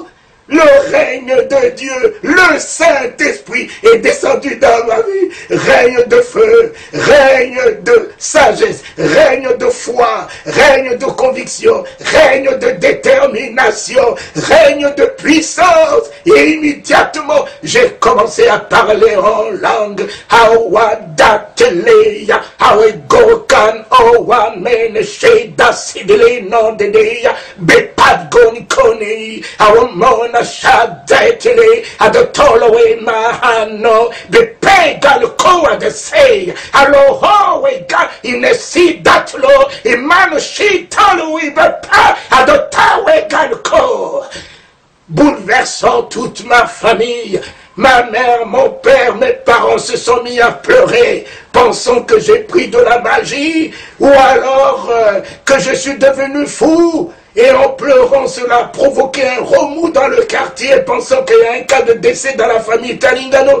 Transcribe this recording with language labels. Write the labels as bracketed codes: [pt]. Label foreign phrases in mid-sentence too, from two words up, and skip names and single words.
[fr] Le règne de Dieu, le Saint-Esprit est descendu dans ma vie. Règne de feu, règne de sagesse, règne de foi, règne de conviction, règne de détermination, règne de puissance. Et immédiatement, j'ai commencé à parler en langue. Hawadatelea, Hawegokan, Owamen, Sheda Sidele, Nondedeya, Bepadgonikoni, Awamona. Shadetele adotolowe mahano be pegal koa de say alo ho we ga in a see that lo imano she tolo we be pa adotawe gal ko, bouleversant toute ma famille. Ma mère, mon père, mes parents se sont mis à pleurer, pensant que j'ai pris de la magie, ou alors que je suis devenu fou. Et en pleurant, cela a provoqué un remous dans le quartier, pensant qu'il y a un cas de décès dans la famille Talingano.